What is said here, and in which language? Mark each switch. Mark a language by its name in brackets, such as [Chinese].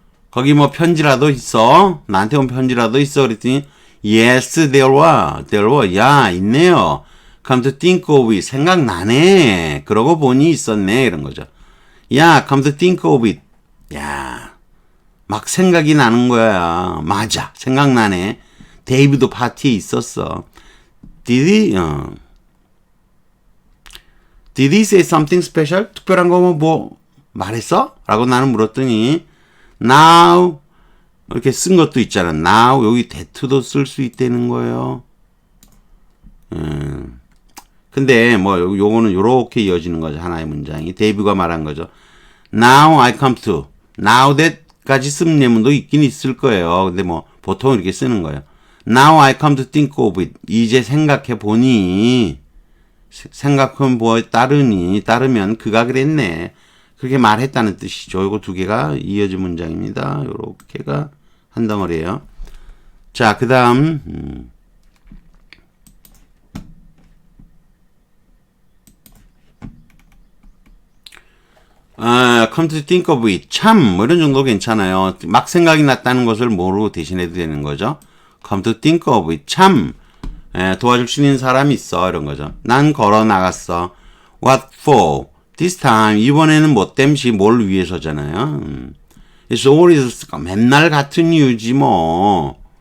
[Korean] 거기 뭐 편지라도 있어? 나한테 온 편지라도 있어? [English] 그랬더니 Yes, there were. [Korean] 야, 있네요. [English] Come to think of it. [Korean] 생각나네. 그러고 보니 있었네. 이런 거죠. 야, [English] come to think of it. [Korean] 야, 막 생각이 나는 거야. 맞아. 생각나네. 데이브도 파티에 있었어. [English] Did he say something special? [Korean] 특별한 거 뭐 말했어? 라고 나는 물었더니 now 이렇게 쓴 것도 있잖아. now 여기 that도 쓸 수 있다는 거예요. 근데 뭐 요거는 요렇게 이어지는 거죠. 하나의 문장이 데이브가 말한 거죠. [English] Now I come to now that까지 [Korean] 쓰는 예문도 있긴 있을 거예요. 근데 뭐 보통 이렇게 쓰는 거예요. [English] Now I come to think of it. [Korean] 이제 생각해 보니 생각하면 뭐에 따르면 그가 그랬네. 그렇게 말했다는 뜻이죠. 이거 두 개가 이어진 문장입니다. 요렇게가 한 덩어리예요. 자, 그 다음 [English] come to think of it. [Korean] 참, 뭐 이런 정도 괜찮아요. 막 생각이 났다는 것을 모르고 대신해도 되는 거죠. [English] come to think of it. [Korean] 참, 도와줄 수 있는 사람이 있어. 이런 거죠. 난 걸어 나갔어. [English] What for? This time. [Korean] 이번에는 뭐 땜시 뭘 위해서잖아요. [English] It's always [Korean] 맨날 같은 이유지 뭐.